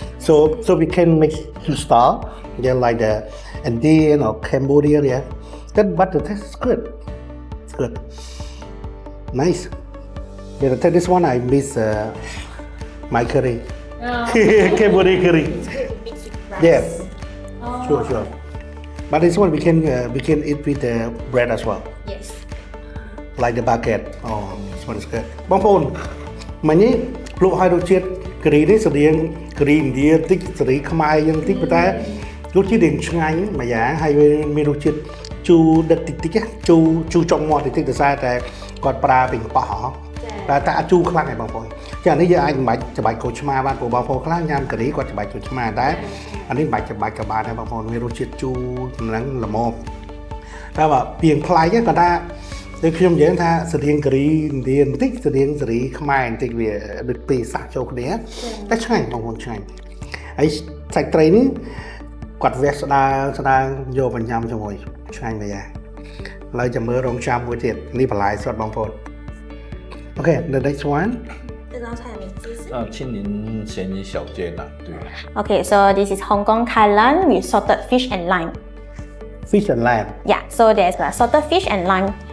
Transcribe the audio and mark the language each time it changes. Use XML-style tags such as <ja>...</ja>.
<en>So we can mix two style, like the Indian or Cambodian, but the taste is good. It's good. Nice. Yeah, this one I miss my curry. Cambodian curry. Yeah. Sure. But this one we can eat with the bread as well. Yes. Like the baguette. Oh, this one is good.</en> <km>បងប្អូនមិញនេះភ្លក់ឲ្យរសជាតិការីនេះស្តៀងការីឥណ្ឌាតិចសេរីខ្មែរយ៉ាងតិចប៉ុន្តែរសជាតិឆ្ងាញ់មួយយ៉ាងហើយវាមានរសជាតិជូរដិតតិចជូរចុងមាត់តិចតែគាត់ប្រើពីកប៉ោះតែអាចជូរខ្លាំងហើយបងប្អូនចានេះយើងអាចមិនបាច់ច្បាច់ក្រូចឆ្មាបានព្រោះបងប្អូនខ្លះញ៉ាំការីគាត់ច្បាច់ក្រូចឆ្មាតែអានេះមិនបាច់ច្បាច់ក៏បានដែរបងប្អូនមានរសជាតិជូរហ្នឹងល្មម តែបើពីងផ្លែគាត់ថាដូចខ្ញុំនិយាយថាស្តៀងការីឥណ្ឌាបន្តិចស្តៀងសេរីខ្មែរបន្តិចវាដូចពីរសាក់ចូលគ្នាតែឆ្ងាញ់បងប្អូនឆ្ងាញ់ហើយសាច់ត្រីនេះគាត់វះស្ដើងយកបញ្ញាំជាមួយឆ្ងាញ់មួយយ៉ាងឥឡូវចាំមើលរងចាំមួយទៀតនេះបន្លែសុទ្ធបងប្អូន</km> <en>Okay, the next one.</en> <zh>这道菜的名字是青柠咸鱼小芥蓝，对。</zh> <en>Okay, so this is Hong Kong kailan with salted fish and lime. Fish and lime. Yeah, so there's salted fish and lime.</en>